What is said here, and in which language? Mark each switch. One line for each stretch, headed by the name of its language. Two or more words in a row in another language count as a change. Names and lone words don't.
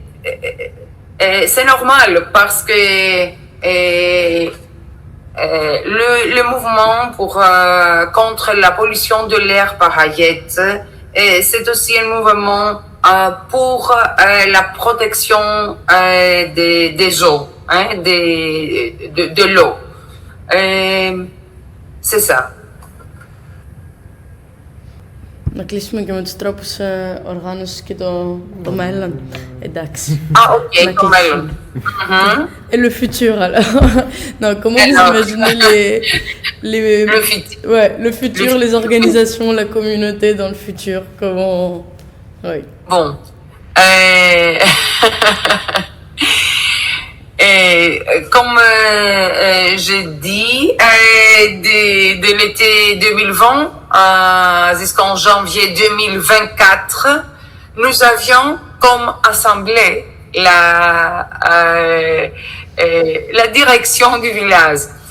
French: normal parce que le mouvement contre la pollution de l'air par Hayet, c'est aussi un mouvement pour la protection des eaux, de l'eau. C'est ça.
Greek: Να κλείσουμε και με τους τρόπους οργάνωσης και το μέλλον. Εντάξει. Ah, ok, το μέλλον.
French: Et le futur, alors. Non, comment vous imaginez le futur, les organisations, la communauté dans le futur? Comment... Oui. Bon. Comme j'ai dit, de l'été 2020 jusqu'en janvier 2024, nous avions comme assemblée la direction du village.